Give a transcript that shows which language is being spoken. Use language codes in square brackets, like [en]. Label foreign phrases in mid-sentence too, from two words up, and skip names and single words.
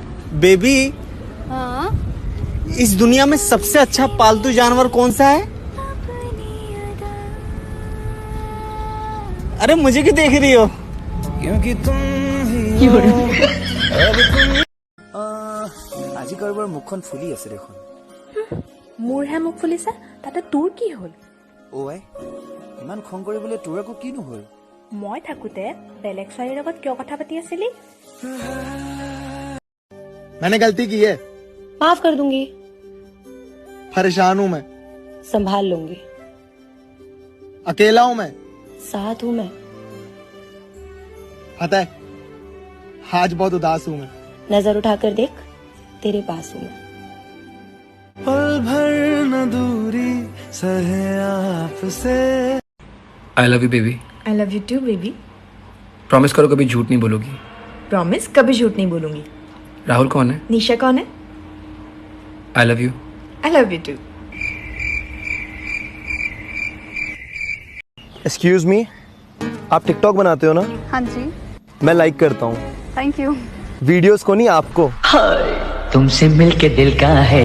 [hi] बेबी, हाँ? इस दुनिया में सबसे अच्छा पालतू जानवर कौन सा है? अरे मुझे क्यों देख रही हो? क्योंकि तुम ही हो। [as] আজি কাৰোবাৰ মুখখন ফুলি আছে দেখোন। মোৰহে মুখ ফুলিছে, তাতে তোৰ কি হ'ল? ওই ইমান খং কৰিবলৈ তোৰ আকৌ কিনো হ'ল? মই থাকোতে বেলেগ ছোৱালীৰ লগত কিয় কথা পাতি আছিলি? [hi] मैंने गलती की है, माफ कर दूंगी, परेशान हूँ मैं, संभाल लूंगी, अकेला हूँ मैं, साथ हूँ मैं, पता है आज बहुत उदास हूँ मैं। नजर उठाकर देख, तेरे पास हूँ मैं। पल भर न दूरी सहे आपसे। [en] I love you baby. I love you too baby. [hi] प्रॉमिस करो कभी झूठ नहीं बोलोगी। प्रॉमिस, कभी झूठ नहीं बोलूंगी। राहुल कौन है? निशा कौन है? [en] I love you. I love you too. excuse me, [hi] आप टिकटॉक बनाते हो ना? हाँ जी, मैं लाइक करता हूँ। [en] thank you. [hi] वीडियोस को नहीं, आपको। तुमसे मिलके दिल का है